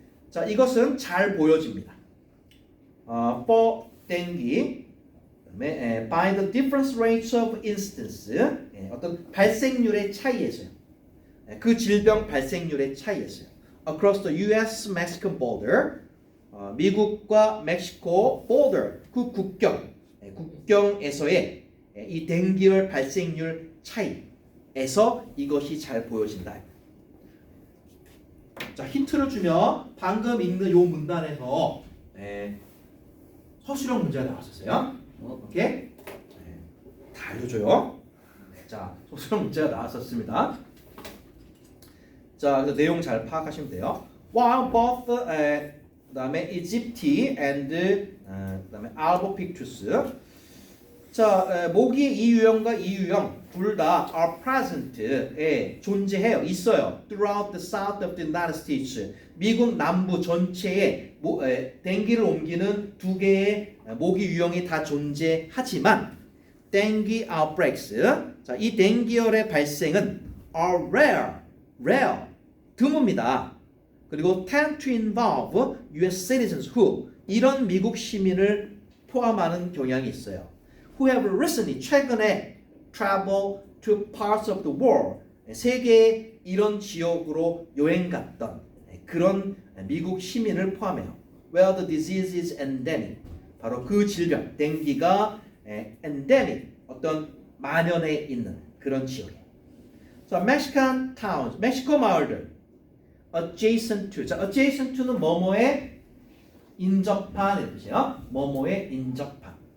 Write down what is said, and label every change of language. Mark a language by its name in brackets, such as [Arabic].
[Korean] 자, 이것은 잘 보여집니다. [English] For dengue, by the different rates of incidence, [Korean] 어떤 발생률의 차이에서요. 그 질병 발생률의 차이에서요. [English] Across the U.S.-Mexican border, [Korean] 미국과 멕시코 [English] border, [Korean] 그 국경에서의 이 댕기열 발생률 차이에서 이것이 잘 보여진다. 자, 힌트를 주면 방금 읽는 요 문단에서 서술형 문제가 나왔었어요. 오케이? 다 알려줘요. 자, 서술형 문제가 나왔었습니다. 자, 그래서 내용 잘 파악하시면 돼요. [English] While both [Korean] 그다음에 [English] Egypti and 그다음에 Albopictus. [Korean] 자, 모기 이유형과 이유형 둘 다 [English] are present [Korean] 존재해요. 있어요. [English] Throughout the south of the United States. [Korean] 미국 남부 전체에 댕기를 옮기는 두 개의 모기 유형이 다 존재하지만 [English] dengue outbreaks. [Korean] 자, 이 댕기열의 발생은 [English] are rare, [Korean] 드뭅니다. 그리고 [English] tend to involve U.S. citizens who [Korean] 이런 미국 시민을 포함하는 경향이 있어요. [English] Who have recently [Korean] 최근에 [English] travel to parts of the world [Korean] 세계의 이런 지역으로 여행 갔던 그런 미국 시민을 포함해요. [English] Where the disease is endemic. [Korean] 바로 그 질병, 댕기가 endemic, 어떤 만연해 있는 그런 지역이에요. 자, Mexican towns, 멕시코 마을들. [English] adjacent to. [Korean] 자, adjacent to는 뭐뭐에 인접한 뜻이에요. 뭐뭐에 인접한.